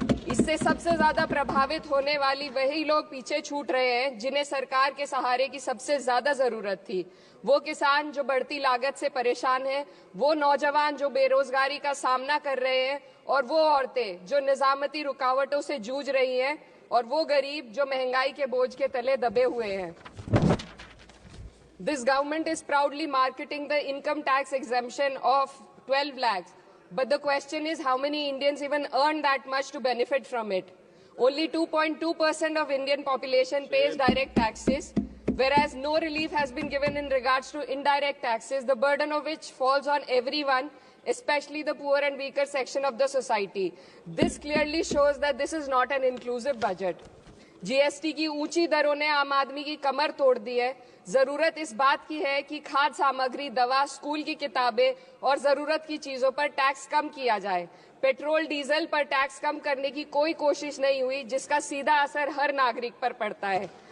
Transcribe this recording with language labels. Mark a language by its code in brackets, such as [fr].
[hi] इससे सबसे ज्यादा प्रभावित होने वाली वही लोग पीछे छूट रहे हैं जिन्हें सरकार के सहारे की सबसे ज्यादा जरूरत थी। वो किसान जो बढ़ती लागत से परेशान हैं, वो नौजवान जो बेरोजगारी का सामना कर रहे हैं, और वो औरतें जो निजामती रुकावटों से जूझ रही हैं, और वो गरीब जो महंगाई के बोझ के तले दबे हुए हैं। [en] This government is proudly marketing the income tax exemption of 12 lakhs. But the question is, how many Indians even earn that much to benefit from it? Only 2.2% of Indian population pays direct taxes, whereas no relief has been given in regards to indirect taxes, the burden of which falls on everyone, especially the poor and weaker section of the society. This clearly shows that this is not an inclusive budget. [hi] GST की ऊंची दरों ने आम आदमी की कमर तोड़ दी है। जरूरत इस बात की है कि खाद्य सामग्री, दवा, स्कूल की किताबें और जरूरत की चीजों पर टैक्स कम किया जाए। पेट्रोल डीजल पर टैक्स कम करने की कोई कोशिश नहीं हुई, जिसका सीधा असर हर नागरिक पर पड़ता है।